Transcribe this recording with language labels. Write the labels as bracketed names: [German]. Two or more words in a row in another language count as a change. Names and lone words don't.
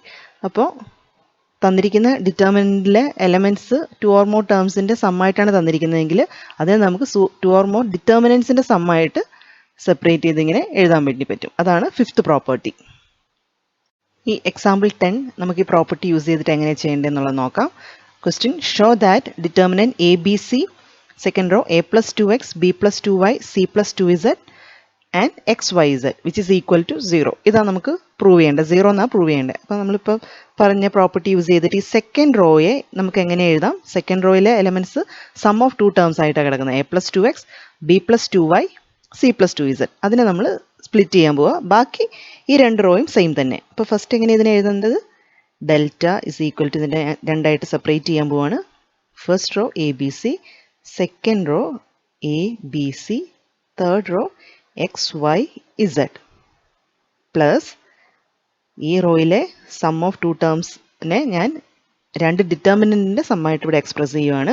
[Malayalam] അപ്പോൾ തന്നിരിക്കുന്ന ഡിറ്റർമിനൻറ്റിലെ എലമെൻറ്റ്സ് [English] two or more [Malayalam] ടേംസിൻ്റെ സമ്മായിട്ടാണ് തന്നിരിക്കുന്നതെങ്കിൽ അതിനെ നമുക്ക് [English] two or more [Malayalam] ഡിറ്റർമിനൻസിൻ്റെ സമ്മായിട്ട് സെപ്പറേറ്റ് ചെയ്ത് ഇങ്ങനെ എഴുതാൻ വേണ്ടി പറ്റും. അതാണ് [English] fifth property. [Malayalam] ഈ എക്സാമ്പിൾ 10 നമുക്ക് ഈ [English] property use [Malayalam] ചെയ്തിട്ട് എങ്ങനെ ചെയ്യേണ്ടതെന്നുള്ളത് നോക്കാം. [English] question: show that determinant a b c second row A plus 2x B plus 2y C plus 2z ആൻഡ് XYZ which is equal to 0. [Malayalam] ഇതാണ് നമുക്ക് പ്രൂവ് ചെയ്യേണ്ടത്. 0 എന്നാണ് പ്രൂവ് ചെയ്യേണ്ടത്. അപ്പോൾ നമ്മളിപ്പോൾ പറഞ്ഞ [English] property use [Malayalam] ചെയ്തിട്ട് ഈ സെക്കൻഡ് റോയെ നമുക്ക് എങ്ങനെ എഴുതാം? സെക്കൻഡ് റോയിലെ [English] elements sum of two terms [Malayalam] ആയിട്ടാണ് കിടക്കുന്നത്. [English] A plus 2x B plus 2y C plus 2z. [Malayalam] അതിനെ നമ്മൾ സ്പ്ലിറ്റ് ചെയ്യാൻ പോവുക. ബാക്കി ഈ രണ്ട് റോയും സെയിം തന്നെ. അപ്പോൾ ഫസ്റ്റ് എങ്ങനെ ഇതിനെ എഴുതുന്നത്? [English] delta is equal to [Malayalam] ഇതിനെ രണ്ടായിട്ട് സെപ്പറേറ്റ് ചെയ്യാൻ പോവാണ്. [English] first row a b c, second row a b c, third row XYZ plus [Malayalam] ഈ റോയിലെ [English] sum of two [Malayalam] ടേംസിനെ ഞാൻ രണ്ട് ഡിറ്റർമിനൻറ്റിൻ്റെ സമ്മായിട്ട് ഇവിടെ എക്സ്പ്രസ് ചെയ്യുവാണ്.